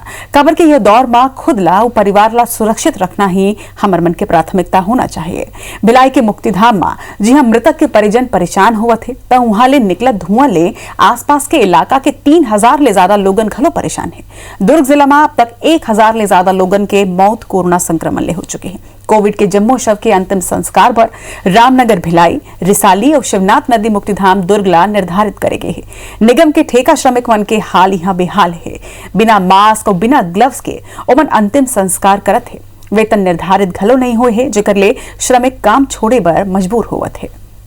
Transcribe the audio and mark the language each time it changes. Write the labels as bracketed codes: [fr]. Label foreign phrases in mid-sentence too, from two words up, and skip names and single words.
[hne] खबर के ये दौर में खुद ला और परिवार ला सुरक्षित रखना ही हमर मन के प्राथमिकता होना चाहिए। भिलाई के मुक्तिधाम में जी हाँ, मृतक के परिजन परेशान हुआ थे तो वहां ले निकला धुआं ले आसपास के इलाका के 3000 ले ज्यादा लोगन घलो परेशान है। दुर्ग जिला में अब तक 1000 ले ज्यादा लोगन के मौत कोरोना संक्रमण ले हो चुके हैं। कोविड के जम्मू शव के अंतिम संस्कार पर रामनगर, भिलाई, रिसाली और शिवनाथ नदी मुक्तिधाम दुर्ग ला निर्धारित करे गए हैं। निगम के ठेका श्रमिक मन के हाल यहाँ बेहाल है। बिना मास्क और बिना ग्लव्स के ओमन अंतिम संस्कार करत है। वेतन निर्धारित घलो नहीं हुए है, जेकर ले श्रमिक काम छोड़े बर मजबूर होवत है।